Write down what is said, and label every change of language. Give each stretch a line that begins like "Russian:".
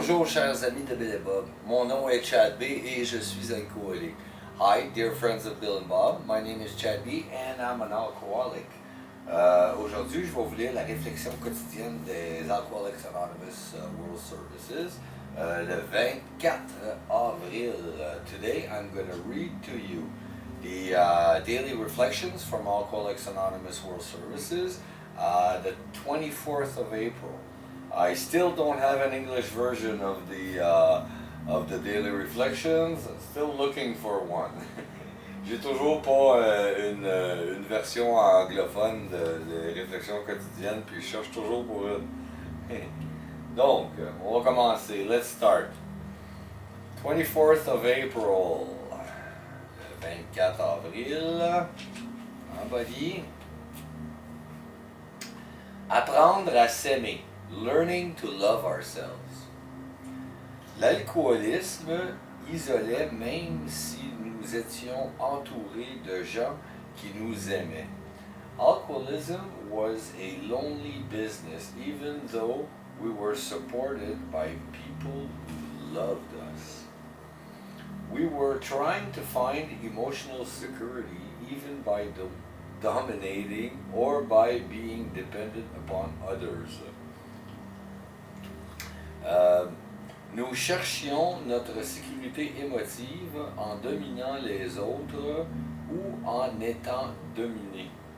French: chers amis de Bill et Bob. Mon nom est Chad B et je suis alcoolique.
English: Hi, dear friends of Bill and Bob. My name is Chad B and I'm an alcoholic.
French: Aujourd'hui, je vais vous lire la réflexion quotidienne des Alcooliques Anonymous World Services. Le 24 avril.
English: Today, I'm going to read to you the daily reflections from Alcoolics Anonymous World Services, the 24th of April. I still don't have an English version of the daily reflections. Still looking for one.
French: J'ai toujours pas une version anglophone des réflexions quotidiennes, puis je cherche toujours pour une. Donc, on va commencer.
English: Let's start. 24th of April.
French: Le 24 avril. En body. Apprendre à s'aimer.
English: Learning to love ourselves.
French: L'alcoolisme isolait même si nous étions entourés de gens qui nous aimaient.
English: Alcoholism was a lonely business even though we were supported by people who loved us. We were trying to find emotional security even by dominating or by being dependent upon others.
French: Nous cherchions notre sécurité émotive en dominant les autres ou en étant dominés.